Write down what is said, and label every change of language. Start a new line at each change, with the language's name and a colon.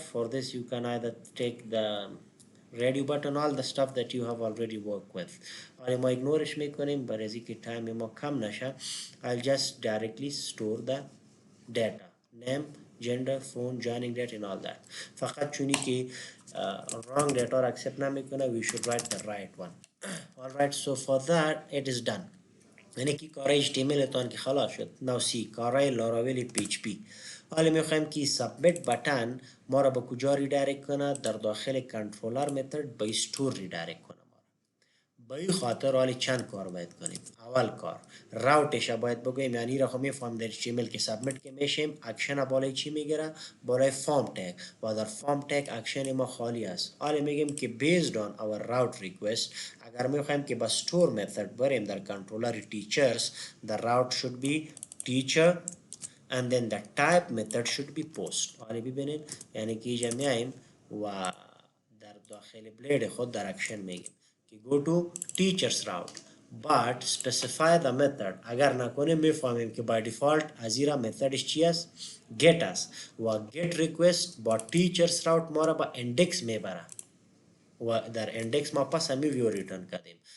English: For this you can either take the radio button, all the stuff that you have already worked with, or
Persian: ما ignore میکنیم برای که time ما کم نشه.
English: I'll just directly store the data, name, gender, phone, joining date and all that.
Persian: فقط چونی که wrong data or accept نمیکنه,
English: we should write the right one. Alright, so for that it is done.
Persian: یعنی که کارای HTML تان که خلاص شد. نو سی کارای لاراول PHP. حالا میخوایم که سابمیت بتن ما را به کجا ریدایرکت کنه؟ در داخل کنترلر متد به استور ریدایرکت کنه. به این خاطر حالی چند کار باید کنیم. اول کار راوتش باید بگویم، یعنی را خب میفهم در HTML که سابمیت که میشیم اکشن بالای چی میگیره؟ بالای فارم تگ، و در فارم تگ اکشن ما خالی است. حالا میگیم که
English: based on our route request
Persian: اگر میخوایم که با store method بریم در کنترلر teachers,
English: the route should be teacher and then the type method should be post.
Persian: حالا ببینید یعنی که اینجا میایم و در داخل بلید خود در اکشن میگیم که
English: go to teachers route but specify the method.
Persian: اگر نکنیم میفهمیم که by default از ایرا متدش چی است؟ get است و get request با teachers route ما را با index میبره و در index ما پس همی ویو ریترن کردیم.